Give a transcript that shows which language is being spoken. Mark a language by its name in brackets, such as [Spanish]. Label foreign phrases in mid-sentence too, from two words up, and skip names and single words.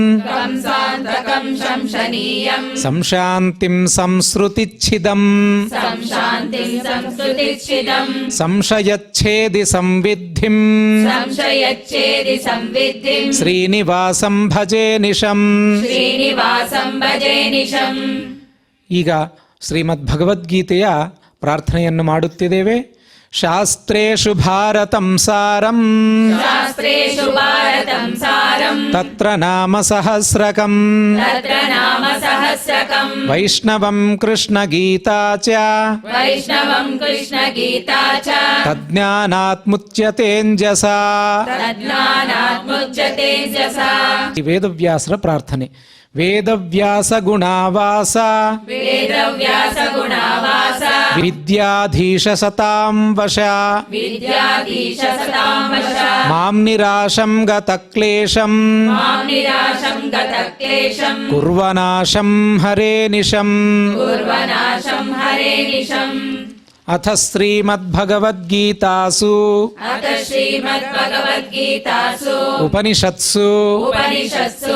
[Sanskrit] ಸಂಶಾಂತಿಂ ಸಂಸ್ರುತಿಚ್ಛಿದಂ ಸಂಶಯಚ್ಛೇದಿ ಸಂವಿದ್ಧಿಂ ಶ್ರೀನಿವಾಸಂ ಭಜೇ ನಿಶಂ. [Kannada] ಈಗ ಶ್ರೀಮದ್ ಭಗವದ್ಗೀತೆಯ ಪ್ರಾರ್ಥನೆಯನ್ನು ಮಾಡುತ್ತಿದ್ದೇವೆ. [Sanskrit] ಶಾಸ್ತ್ರೇಷು ಭಾರತಂ ಸಾರಂ शास्त्रेषु भारतं सारम् तत्र नाम सहस्रकम् तत्र नाम सहस्रकम् वैष्णवं कृष्णगीता च वैष्णवं कृष्णगीता च तज्ज्ञानात्मुच्यतेऽञ्जसा तज्ज्ञानात्मुच्यते जसा [Telugu] ఈ వేదవ్యాసుల ప్రార్థనే. [Sanskrit] వేదవ్యాస గుణావాస वेदव्यास गुणावास విద్యాధీశ సతాం వశ विद्याधीश सतां वश మాం నిరాశం గత క్లేశం मां निराशं गतक्लेशं కుర్వనాశం హరే నిశం. कुर्वनाशं हरे निशम् అథ శ్రీమద్భగవద్గీతాసు अथ श्रीमद्भगवद्गीतासु ఉపనిషత్సు उपनिषत्सु